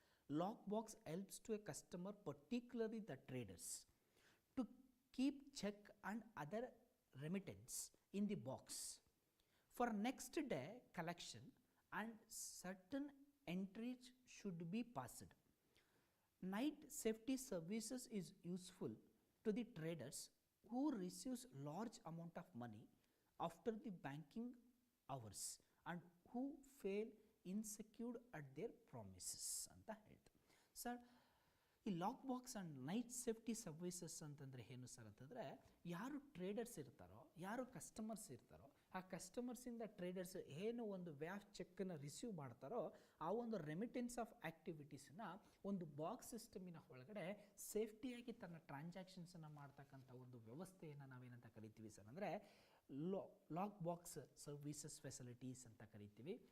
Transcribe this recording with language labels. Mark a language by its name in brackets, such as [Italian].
[English] Lock box helps to a customer, particularly the traders, to keep cheque and other remittance in the box for next day collection and certain entries should be passed. Night safety services is useful to the traders who receives large amount of money after the banking hours and who fail insecure at their promises [Kannada] ಅಂತ ಹೇಳ್ತಾರೆ. Sir ಈ lock box and night safety services ಅಂತಂದರೆ ಏನು sir ಅಂತಂದರೆ, ಯಾರು traders ಇರ್ತಾರೋ, ಯಾರು customers ಇರ್ತಾರೋ, ಆ ಕಸ್ಟಮರ್ಸಿಂದ ಟ್ರೇಡರ್ಸ್ ಏನು ಒಂದು ವೇ ಆಫ್ ಚೆಕ್ಕನ್ನು ರಿಸೀವ್ ಮಾಡ್ತಾರೋ ಆ ಒಂದು ರೆಮಿಟೆನ್ಸ್ ಆಫ್ ಆ್ಯಕ್ಟಿವಿಟೀಸನ್ನು ಒಂದು ಬಾಕ್ಸ್ ಸಿಸ್ಟಮಿನ ಒಳಗಡೆ ಸೇಫ್ಟಿಯಾಗಿ ತನ್ನ ಟ್ರಾನ್ಸಾಕ್ಷನ್ಸನ್ನು ಮಾಡ್ತಕ್ಕಂಥ ಒಂದು ವ್ಯವಸ್ಥೆಯನ್ನು ನಾವೇನಂತ ಕರಿತೀವಿ ಸರ್ ಅಂದರೆ ಲಾಕ್ ಬಾಕ್ಸ್ ಸರ್ವಿಸಸ್ ಫೆಸಿಲಿಟೀಸ್ ಅಂತ ಕರಿತೀವಿ.